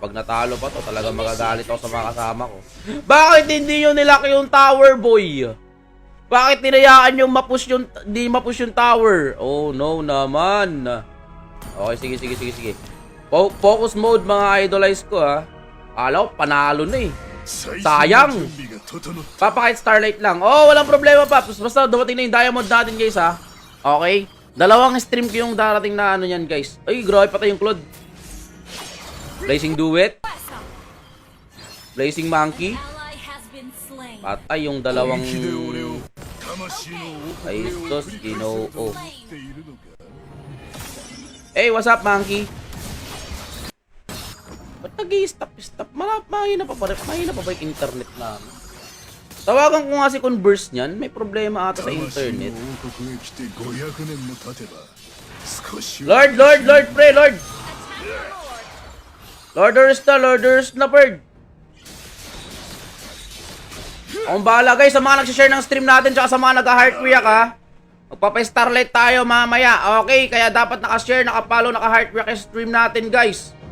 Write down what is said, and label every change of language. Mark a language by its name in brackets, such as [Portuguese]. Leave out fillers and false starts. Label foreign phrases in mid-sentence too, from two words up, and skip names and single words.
[Filipino] Pag natalo pa to, talaga magagalit ako sa mga kasama ko. Bakit hindi nyo nilaki yung tower, boy? Bakit tinayaan yung di mapush yung tower? Oh, no naman. Okay, sige. [English] Focus mode, [Filipino] mga idolize ko, ha. Alaw, panalo na eh. [Japanese] 最 [Filipino] sayang [Japanese] 準備が整った。 [Filipino] Papakit Starlight lang. Oh, walang problema, Paps. Basta dumating na yung diamond natin, guys, ha. Okay? Dalawang stream ko yung darating na ano yan, guys. Ay, grabe patay yung Claude. [English] Blazing Duet. Blazing Monkey. Ally has been slain. [Filipino] Patay yung dalawang... [Japanese] 本気で俺を魂の王 [Filipino] Ay, [Japanese] 国を [Filipino] sus, [Japanese] 繰り返せる [Filipino] Ginoo. [Japanese] と思っているのか。 [English] Hey, what's up, Monkey? [Filipino] Ba't nag-i-stop? Mahina pa ba yung internet namin? Tawagan ko nga si Converse niyan. May problema ata sa [Japanese] 魂 [Filipino] internet. [Japanese] の王国へ来て500年も経てば少し [English] Lord, pre, Lord! Lorders na, bird! [Filipino] Akong bahala, guys, sa mga nagsishare ng stream natin tsaka sa mga nag- [English] heart react, [Filipino] ha? Magpapa-starlight tayo mamaya, okay? Kaya dapat naka-share, naka-follow, naka- [English] heart react [Filipino] yung stream natin, guys.